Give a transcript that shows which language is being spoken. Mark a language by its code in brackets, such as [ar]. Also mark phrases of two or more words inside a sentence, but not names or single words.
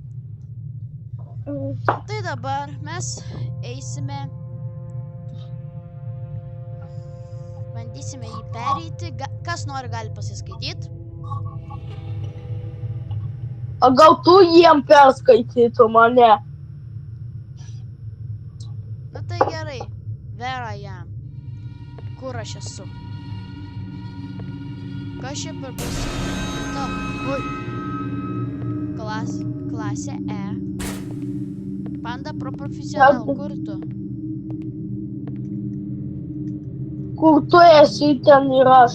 [lt] Tai dabar mes eisime, bandysime jį pereiti. Kas nori, gali pasiskaityti. O gal tu jiem perskaitytų mane? Na tai gerai. [en] Where I am. [lt] Kur aš esu? Kas čia per pasikeitą? Oi. Klasė E. Panda Pro Professional. Kur tu? Kur tu esi, ten ir aš.